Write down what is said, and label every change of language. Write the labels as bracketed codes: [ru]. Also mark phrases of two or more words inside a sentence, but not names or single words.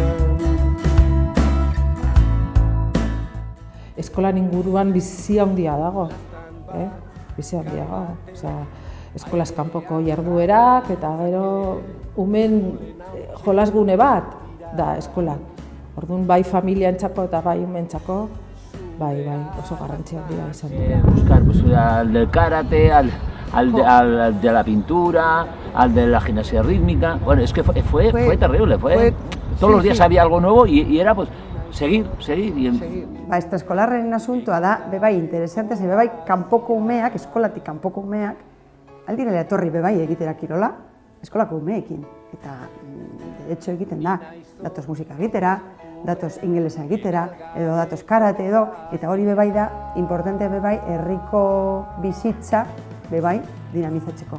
[eu] Eskolan inguruan bizi handia dago, bizi handia dago. Osea, eskolaz kanpoko jarduerak eta gero umen jolasgune bat da eskola. Orduan bai familiantzako eta bai umentzako, bai, oso garrantzia handia izan du. [es] Buscar pues, al del karate, al de la pintura, al de la gimnasia rítmica. Bueno, es que fue terrible, todos los días había algo nuevo y era pues seguir. [eu] Ba, extraeskolarren asuntoa da, bebai interesante, ze bebai kanpoko umeak, eskolatik kanpoko umeak, aldirela etorri bebai egitera kirola, eskolako umeekin. Eta, [es] de hecho, [eu] egiten da, datoz musika egitera, datoz ingelesa egitera, edo datoz karate edo, eta hori bebai da, importante bebai, herriko bizitza bebai dinamizatzeko.